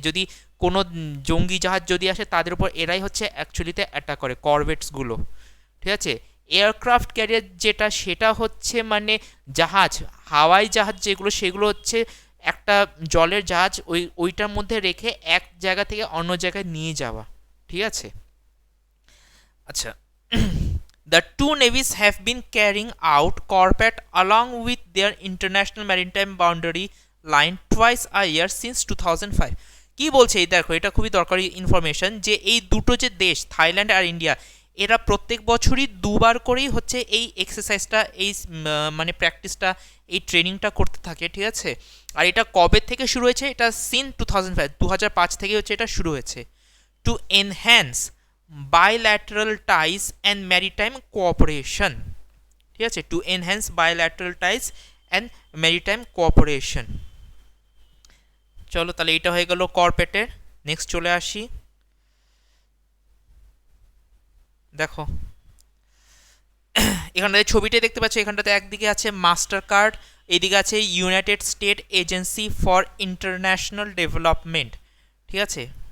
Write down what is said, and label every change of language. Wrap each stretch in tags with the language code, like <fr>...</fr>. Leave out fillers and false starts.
<bn>যদি কোনো জঙ্গি জাহাজ যদি আসে, তাদের উপর এরাই হচ্ছে অ্যাকচুয়ালিতে অ্যাটাক করে, করভেটসগুলো, ঠিক আছে। এয়ারক্রাফট ক্যারিয়ার যেটা, সেটা হচ্ছে মানে জাহাজ, হাওয়াই জাহাজ যেগুলো, সেগুলো হচ্ছে একটা জলের জাহাজ, ওইটার মধ্যে রেখে এক জায়গা থেকে অন্য জায়গায় নিয়ে যাওয়া, ঠিক আছে।</bn> <en>আচ্ছা, the two navies have been carrying out corvette along with their international maritime boundary line twice a year since 2005.</en> <bn>কি বলছে এই দেখো, এটা খুবই দরকারি ইনফরমেশন, যে এই দুটো যে দেশ থাইল্যান্ড আর ইন্ডিয়া, এরা প্রত্যেক বছরই দুবার করেই হচ্ছে এই এক্সারসাইজটা, এই মানে প্র্যাকটিসটা, এই ট্রেনিংটা করতে থাকে, ঠিক আছে। আর এটা কবে থেকে শুরু হয়েছে, এটা সিন 2005, 2005 থেকে হচ্ছে এটা শুরু হয়েছে।</bn> <en>To enhance bilateral ties and maritime cooperation, ঠিক আছে। To enhance bilateral ties and maritime cooperation।</en> <bn>চলো তাহলে এটা হয়ে গেল করপেটের। নেক্সট চলে আসি, দেখো এখানটাতে ছবিটা দেখতে পাচ্ছ, এখানটাতে একদিকে আছে মাস্টার কার্ড, এইদিকে আছে United state agency for international development, ঠিক আছে।</bn>